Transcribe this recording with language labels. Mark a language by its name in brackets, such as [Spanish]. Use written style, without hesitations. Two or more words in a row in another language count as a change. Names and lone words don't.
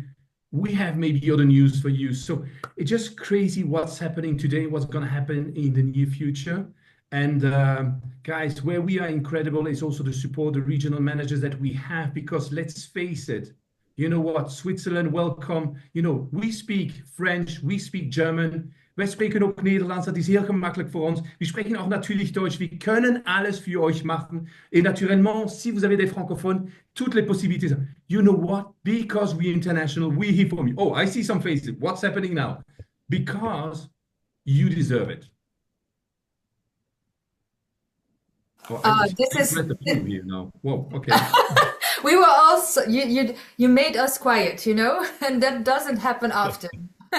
[English] We have maybe other news for you. So it's just crazy what's happening today, what's going to happen in the near future. And guys, where we are incredible is also to support the regional managers that we have, because let's face it, you know what, Switzerland, welcome. You know, we speak French, we speak German. [Dutch] Wij spreken ook Nederlands, dat is heel gemakkelijk voor ons. We spreken ook natuurlijk Deutsch. We kunnen alles [German] für euch machen. [French] Et naturellement, si vous avez des francophones, toutes les possibilités. [English] You know what? Because we're international, we're here for you. Oh, I see some faces. What's happening now? Because you deserve it. Oh, this is here now. Whoa, okay. we were also you made us quiet, you know, and that doesn't happen often.